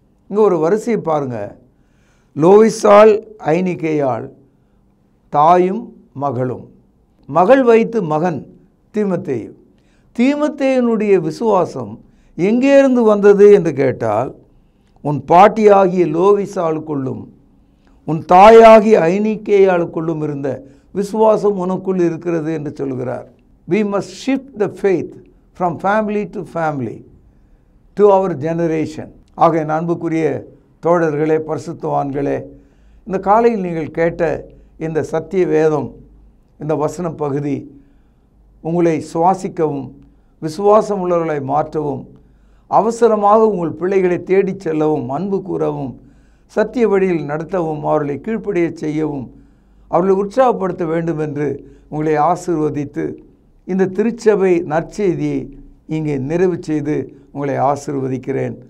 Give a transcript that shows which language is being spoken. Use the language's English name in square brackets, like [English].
[Tamil] இங்கே ஒரு வரிசையை பாருங்கள். லோவிசால், ஐனிக்கேயாள், தாயும் மகளும், மகள் வைத்து மகன் தீமோத்தேயு. தீமோத்தேயுனுடைய விசுவாசம் எங்கேருந்து வந்தது என்று கேட்டால், உன் பாட்டியாகிய லோவிசாளுக்குள்ளும் உன் தாயாகிய ஐனிக்கேயாளுக்குள்ளும் இருந்த விசுவாசம் உனக்குள் இருக்கிறது என்று சொல்கிறார். [English] We must shift the faith from family to family to our generation. [Tamil] ஆக அன்புக்குரிய தோழர்களே, பரிசுத்தவான்களே, இந்த காலையில் நீங்கள் கேட்ட இந்த சத்திய வேதம், இந்த வசன பகுதி உங்களை சுவாசிக்கவும் விசுவாசம் உள்ளவர்களை மாற்றவும் அவசரமாக உங்கள் பிள்ளைகளை தேடிச் செல்லவும் அன்பு கூறவும் சத்திய வழியில் நடத்தவும் அவர்களை கீழ்ப்படிய செய்யவும் அவர்களை உற்சாகப்படுத்த வேண்டும் என்று உங்களை ஆசீர்வதித்து இந்த திருச்சபை நற்செய்தியை இங்கே நிறைவு செய்து உங்களை ஆசீர்வதிக்கிறேன்.